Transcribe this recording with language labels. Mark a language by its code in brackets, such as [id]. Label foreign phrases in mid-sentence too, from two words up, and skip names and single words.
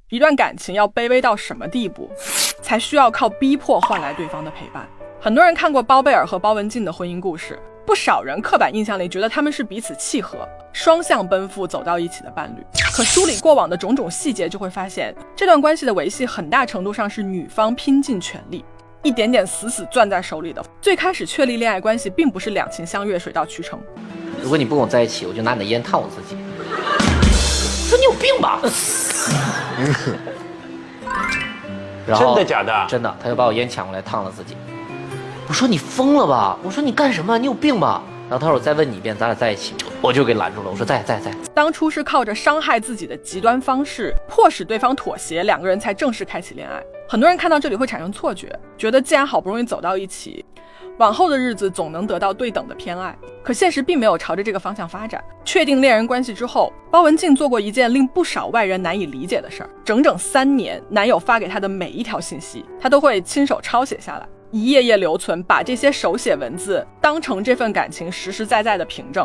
[zh] 一段感情要卑微到什麼地步，才需要靠逼迫換來對方的陪伴。很多人看過包貝爾和包文婧的婚姻故事，不少人刻板印象里觉得他们是彼此契合、双向奔赴走到一起的伴侶。可梳理過往的種种細節，就會發現這段關係的維繫很大程度上是女方拼盡全力，一點點死死攥在手裡的。最開始確立戀愛關係並不是兩情相悅水到渠成。如果你不跟我在一起，我就拿你的煙燙我自己。說你有病吧？真的假的？真的，他就把我烟搶過來燙了自己。我說你瘋了吧？我說你幹什麼？你有病吧？然后他说我再問你一遍，咱倆在一起，我就給攔住了。我說在。當初是靠着傷害自己的極端方式，迫使對方妥協，兩個人才正式開啟戀愛。很多人看到這裡會產生錯覺，覺得既然好不容易走到一起，往後的日子總能得到對等的偏愛。可現實並沒有朝着這個方向發展。確定戀人關係之後，包文婧做過一件令不少外人難以理解的事兒，整整3年，男友發給她的每一條信息，她都會親手抄寫下來，一頁頁留存，把這些手寫文字當成這份感情實實在在的憑證。